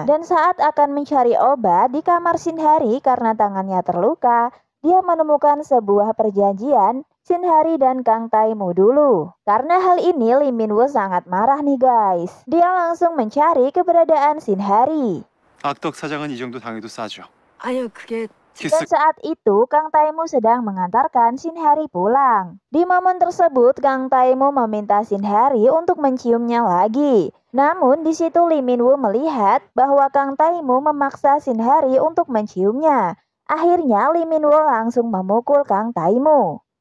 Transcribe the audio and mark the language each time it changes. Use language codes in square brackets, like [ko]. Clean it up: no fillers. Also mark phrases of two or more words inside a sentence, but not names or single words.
[id] Dan saat akan mencari obat di kamar Shin Hari karena tangannya terluka, dia menemukan sebuah perjanjian Shin Hari dan Kang Taimu dulu. Karena hal ini Lee Min-woo sangat marah nih guys. Dia langsung mencari keberadaan Shin Hari. [ko] 악덕 사장은 이 정도 당해도 싸죠. 아니요, 그게 키스. [id] Dan saat itu Kang Taimu sedang mengantarkan Shin Hari pulang. Di momen tersebut Kang Taimu meminta Shin Hari untuk menciumnya lagi. Namun di situ Lee Min-woo melihat bahwa Kang Taimu memaksa Shin Hari untuk menciumnya. Akhirnya Lee Min-woo langsung memukul Kang Taimu.